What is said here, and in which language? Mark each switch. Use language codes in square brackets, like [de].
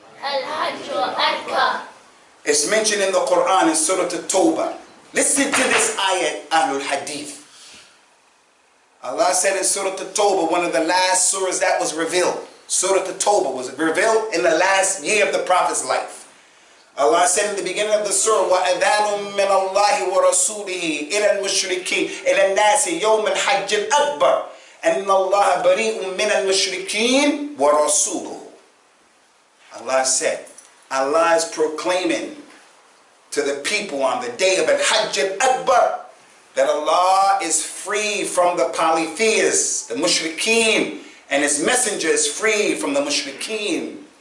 [en] Al-Hajj al-Akbar. It's mentioned in the Quran in Surah At-Tawbah. Listen to this ayat, Ahlul Hadith. Allah said in Surah At-Tawbah, one of the last surahs that was revealed. Surah At-Tawbah was revealed in the last year of the Prophet's life. Allah said in the beginning of the surah, [ar] وَأَذَانٌ مِّنَ اللَّهِ وَرَسُولِهِ إِلَى الْمُشْرِكِينَ إِلَى النَّاسِ يَوْمَ الْحَجِّ الْأَكْبَرِ أَنَّ اللَّهَ بَرِيءٌ مِّنَ الْمُشْرِكِينَ وَرَسُولُهُ. [en] Allah said, Allah is proclaiming to the people on the day of Al-Hajj al-Akbar that Allah is free from the polytheists, the mushrikeen, and His messenger is free from the mushrikeen.